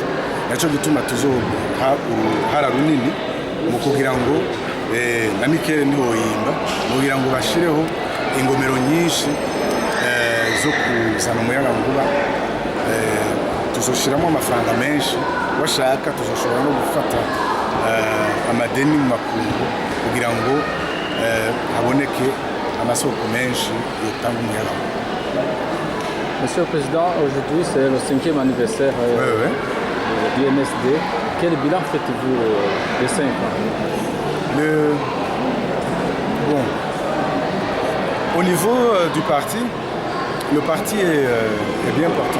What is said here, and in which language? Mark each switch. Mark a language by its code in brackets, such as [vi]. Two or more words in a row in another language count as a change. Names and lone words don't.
[rn] Nacyo gituma tuzoha uruhara runini mu kugira ngo na Mikele ntiwoyimba kugira ngo bashireho ingomero nyinshi zo kuzana umuyagankuba. Tuzoshiramo amafaranga menshi bashaka tuzoshobora no gufata amadeni mu makungu kugira ngo haboneke amasoko menshi yotanga umuyagankuba. [fr] Monsieur le Président, aujourd'hui c'est le 5e anniversaire du MSD. Quel bilan faites-vous de 5 ans? Bon. Au niveau du parti, le parti est bien portant.